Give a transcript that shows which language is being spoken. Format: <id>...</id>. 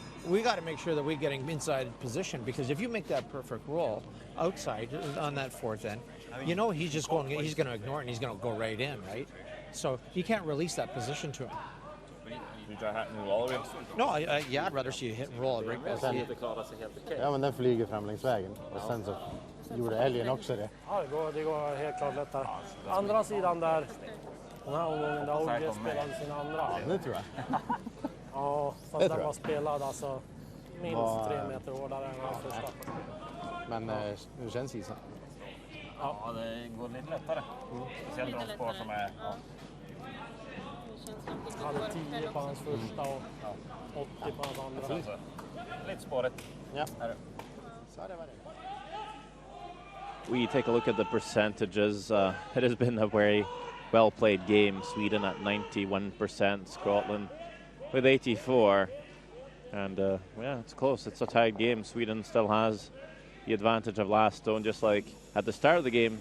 <en>We got to make sure that we're getting inside position, because if you make that perfect roll outside on that fourth end, you know he's going to ignore it and he's going to go right in, right? So you can't release that position to him. You try hitting the wall again? No, yeah, I'd rather see you hit and roll right past it.</en> <sv>Ja, men den flyger fram längs vägen. Och sen så gjorde älgen också det. Ja, det går helt klart lättare. Andra sidan där, den här omgången där Olge spelade sin andra. Det tror jag. Ja, fast den var spelad alltså minst 3 meter hårdare än den första. Men hur känns isen? Ja, det går lite lättare. Speciellt de spår som är... Ja. Han hade 10 på hans första och 80 på hans andra. Lite spåret. Ja.</sv> <en>We take a look at the percentages. It has been a very well played game. Sweden at 91%, Scotland with 84. And yeah, it's close. It's a tied game. Sweden still has the advantage of last stone, just like at the start of the game.</en>